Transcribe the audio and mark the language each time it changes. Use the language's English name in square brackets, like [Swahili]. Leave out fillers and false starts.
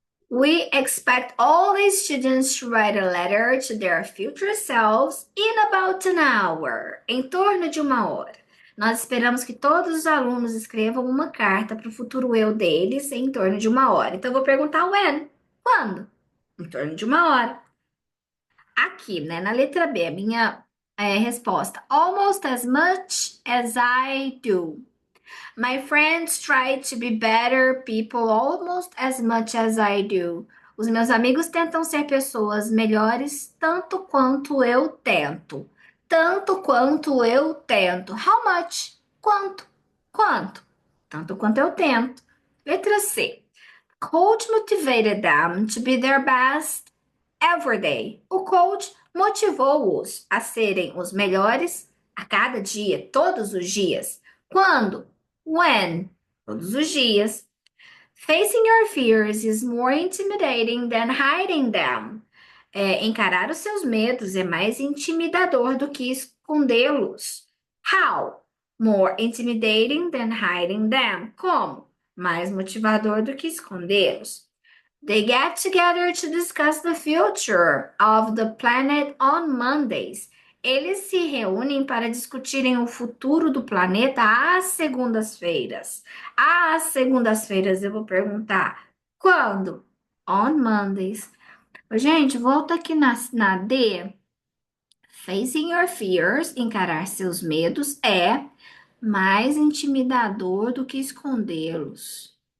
[English] We expect all the students to write a letter to their future selves in about an hour, [Portuguese] em torno de uma hora. Nós esperamos que todos os alunos escrevam uma carta para o futuro eu deles em torno de uma hora. Então, eu vou perguntar [English] when? [Portuguese] Quando? Em torno de uma hora. Aqui, né, na letra B, a minha resposta. [English] Almost as much as I do. My friends try to be better people almost as much as I do. [Portuguese] Os meus amigos tentam ser pessoas melhores tanto quanto eu tento. Tanto quanto eu tento. [English] How much? [Portuguese] Quanto? Quanto? Tanto quanto eu tento. Letra C. [English] Coach motivated them to be their best every day. [Portuguese] O coach motivou-os a serem os melhores a cada dia, todos os dias. Quando? [English] When? [Portuguese] Todos os dias. [English] Facing your fears is more intimidating than hiding them. [Portuguese] Encarar os seus medos é mais intimidador do que escondê-los. [English] How? More intimidating than hiding them. [Portuguese] Como? Mais motivador do que escondê-los. [English] They get together to discuss the future of the planet on Mondays. [Portuguese] Eles se reúnem para discutirem o futuro do planeta às segundas-feiras. Às segundas-feiras eu vou perguntar quando? [English] On Mondays. [Portuguese] Gente, volta aqui na D. [English] Facing your fears, [Portuguese] encarar seus medos, é mais intimidador do que escondê-los.